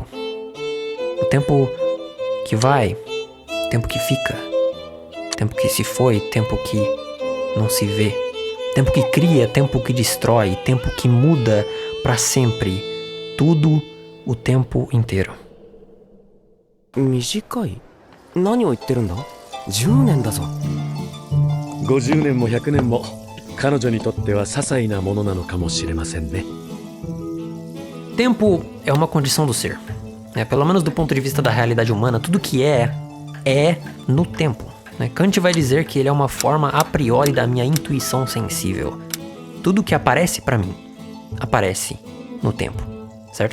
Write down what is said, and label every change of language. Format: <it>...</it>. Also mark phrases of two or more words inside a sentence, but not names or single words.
<pt>O tempo que vai, tempo que fica, tempo que se foi, tempo que não se vê, tempo que cria, tempo que destrói, tempo que muda pra sempre, tudo o tempo inteiro.</pt> <ja>短い？何を言ってるんだ？10年だぞ。 50年も100年も彼女にとっては些細なものなのかもしれませんね。</ja> <pt>Tempo é uma condição do ser, né? Pelo menos do ponto de vista da realidade humana, tudo que é no tempo, né? Kant vai dizer que ele é uma forma</pt> <la>a priori</la> <pt>da minha intuição sensível. Tudo que aparece pra mim, aparece no tempo, certo?</pt>